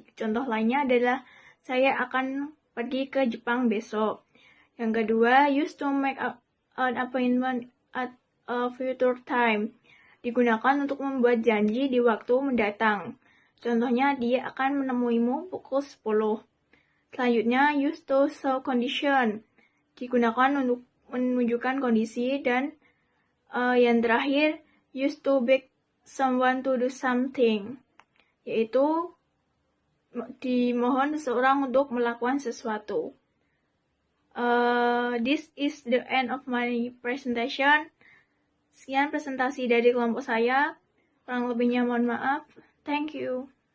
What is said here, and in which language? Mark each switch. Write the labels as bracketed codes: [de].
[id] Contoh lainnya adalah saya akan pergi ke Jepang besok. [en] Yang kedua, use to make an appointment at a future time. [id] Digunakan untuk membuat janji di waktu mendatang. Contohnya, dia akan menemuimu pukul 10. Selanjutnya, [en] use to show condition. [id] Digunakan untuk menunjukkan kondisi. Dan yang terakhir, [en] use to beg someone to do something. [id] Yaitu dimohon seseorang untuk melakukan sesuatu. [en] This is the end of my presentation. [id] Sekian presentasi dari kelompok saya. Kurang lebihnya mohon maaf. [en] Thank you.